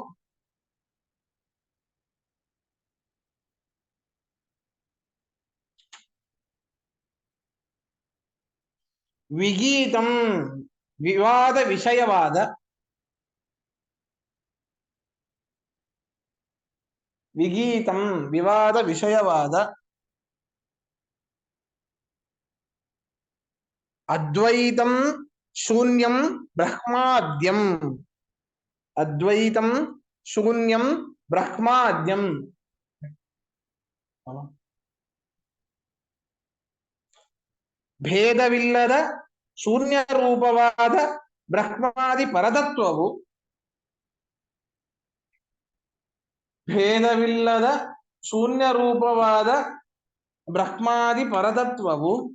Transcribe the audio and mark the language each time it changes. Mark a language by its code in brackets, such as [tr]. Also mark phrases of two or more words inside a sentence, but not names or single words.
[kn] ವಿಗೀತಂ ವಿವಾದ ವಿಷಯವಾದ ವಿಗೀತಂ ವಿವಾದ ವಿಷಯವಾದ [sa] ಅದ್ವೈತಂ ಶೂನ್ಯಂ ಬ್ರಹ್ಮಾದ್ಯಂ ಅದ್ವೈತಂ ಶೂನ್ಯಂ ಬ್ರಹ್ಮಾದ್ಯಂ [kn] ಭೇದವಿಲ್ಲದ ಶೂನ್ಯ ರೂಪವಾದ ಬ್ರಹ್ಮಾದಿ ಪರತತ್ವವು ಭೇದವಿಲ್ಲದ ಶೂನ್ಯ ರೂಪವಾದ ಬ್ರಹ್ಮಾದಿ ಪರತತ್ವವು